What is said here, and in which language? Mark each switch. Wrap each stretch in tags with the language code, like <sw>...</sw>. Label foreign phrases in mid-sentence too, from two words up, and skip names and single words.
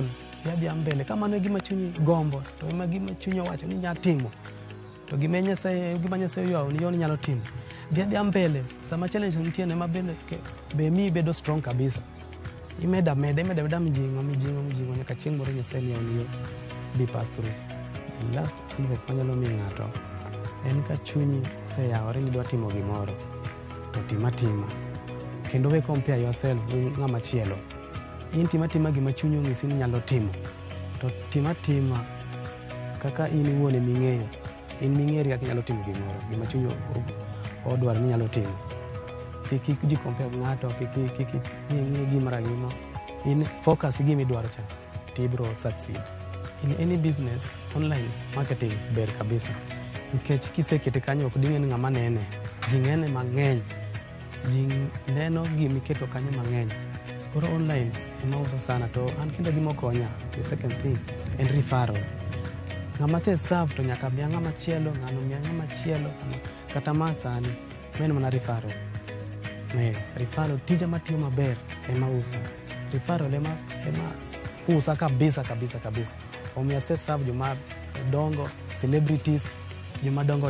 <luo>Idhi mbele kama ne gima chunyi gombo to ema gima chunyi wacho ni nya timo. To gima Nyasaye yawo ni nyalo timo. Idhi mbele sama challenge nitie ne mabende be mi bedo strong kabisa. Imeda mijingo nyaka chieng' moro Nyasaye ni yawo be</luo> <en>pass through. The last advice</en> <luo>manyalo mi ng'ato en ka chunyi oseyawore ni dwa timo gimoro to tima. Kendo we</luo> <en>compare yourself</en> <luo>gi ng'ama chielo. In tima gima chunyi onyisi ni nyalo timo. To tima kaka in iwuon ming'eyo. In ming'eri kaka inyalo timo gimoro. Gima chunyi odwaro ni nyalo timo. Kik ji compare ng'ato, kik ng'i gimara gimo. In focus gima idwaro cha.</luo> <en>Tibro succeed. In any business, online marketing</en> <luo>ber kabisa. Nikech kisekete kanyo ok ding'e ni ng'ama nene. Ji ng'ene mang'eny. Ji neno gimiketo kanyo mang'eny. Koro online emauso sana to an kendo gima okonya.</luo> <en>The second thing en referral.</en> <luo>Ng'ama se serve to nyaka miya ng'ama chielo, ng'ama chielo kata ma sani men mana referral. Referral tija matiyo maber ema usa. Referral ema usa kabisa. Omiya se serve joma dongo, celebrities, joma dongo.</luo>